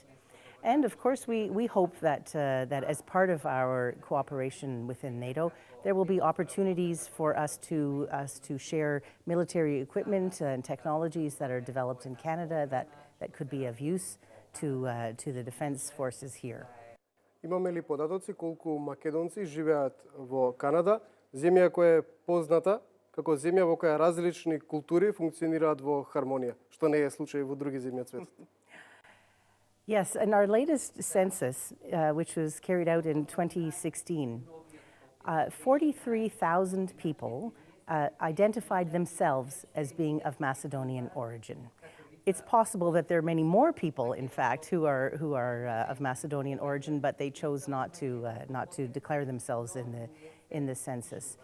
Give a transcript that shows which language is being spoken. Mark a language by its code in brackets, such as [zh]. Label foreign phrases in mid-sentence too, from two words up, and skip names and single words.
[en] And of course, we hope that, that as part of our cooperation within NATO, there will be opportunities for us to share military equipment and technologies that are developed in Canada that could be of use to the defense forces here. [mk] Имаме ли податоци колку македонци живеат во Канада, земја која е позната како земја во која различни култури функционираат во хармонија, што не е случај во други земји од светот? [en] Yes, in our latest census, which was carried out in 2016, 43,000 people identified themselves as being of Macedonian origin. It's possible that there are many more people, in fact, who are of Macedonian origin, but they chose not to declare themselves in the census.